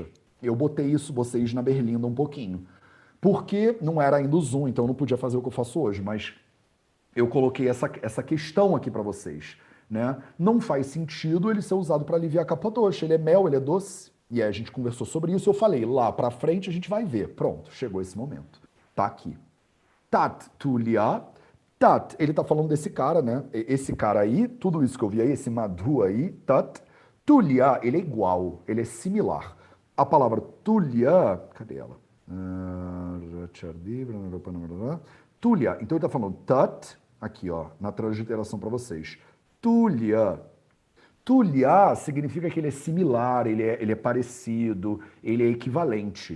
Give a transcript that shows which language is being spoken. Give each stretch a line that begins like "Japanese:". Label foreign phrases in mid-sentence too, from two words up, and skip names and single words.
Portuguese: Eu botei isso, vocês, na berlinda um pouquinho. Porque não era ainda o Zoom, então eu não podia fazer o que eu faço hoje, mas eu coloquei essa questão aqui para vocês. Né? Não faz sentido ele ser usado para aliviar a
Sanskrit: कफ दोष.
Portuguese: Ele é mel, ele é doce. E aí a gente conversou sobre isso. Eu falei, lá para frente a gente vai ver. Pronto, chegou esse momento. Tá aqui.
Sanskrit: तत् तुल्य.
Portuguese: Tat, ele tá falando desse cara, né? Esse cara aí, tudo isso que eu vi aí, esse madhu aí, tat. Tulya, ele é igual, ele é similar. A palavra tulya, cadê ela? Tulya, então ele tá falando tat, aqui ó, na transliteração para vocês. Tulya. Tulya significa que ele é similar, ele é parecido, ele é equivalente.